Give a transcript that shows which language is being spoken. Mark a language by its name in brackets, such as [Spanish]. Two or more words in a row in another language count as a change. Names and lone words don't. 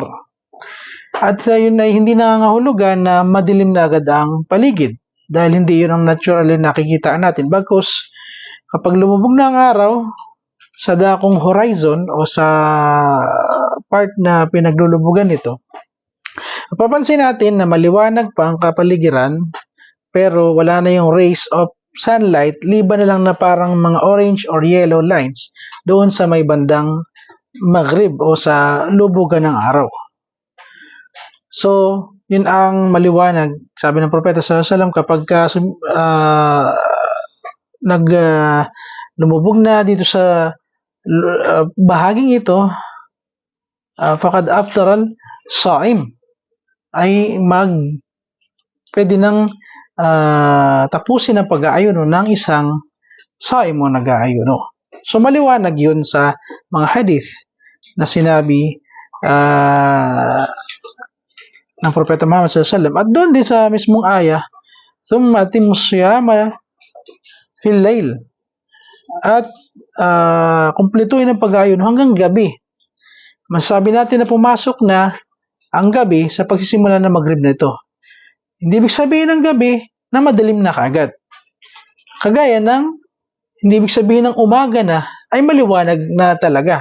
[Filipino] At yun ay hindi nangangahulugan na madilim na agad ang paligid dahil hindi yun ang naturally nakikita natin. Bagkus, kapag lumubog na ang araw sa dakong horizon o sa part na pinaglulubugan nito, papansin natin na maliwanag pa ang kapaligiran pero wala na yung [English] rays of sunlight, [Filipino] liban na lang na parang mga [English] orange or yellow lines [Filipino] doon sa may bandang Maghrib o sa lubugan ng araw. So, yun ang maliwanag. Sabi ng Propeta [Arabic] صلى الله عليه وسلم, [Filipino] kapag lumubog na dito sa bahaging ito, [Arabic] فقد أفطر الصائم, [Filipino] ay pwede nang tapusin ang pag-aayuno ng isang saim o nag-aayuno. So, maliwanag yun sa mga hadith na sinabi ng Propeta Muhammad [Arabic] صلى الله عليه وسلم. [Filipino] At doon din sa mismong ayah, [Arabic] ثم أتموا الصيام في الليل. [Filipino] At kumpletuhin ang pag-aayuno hanggang gabi. Masasabi natin na pumasok na ang gabi sa pagsisimula ng Maghrib na ito. Hindi ibig sabihin ng gabi na madilim na kaagad. Kagaya ng hindi ibig sabihin ng umaga na ay maliwanag na talaga.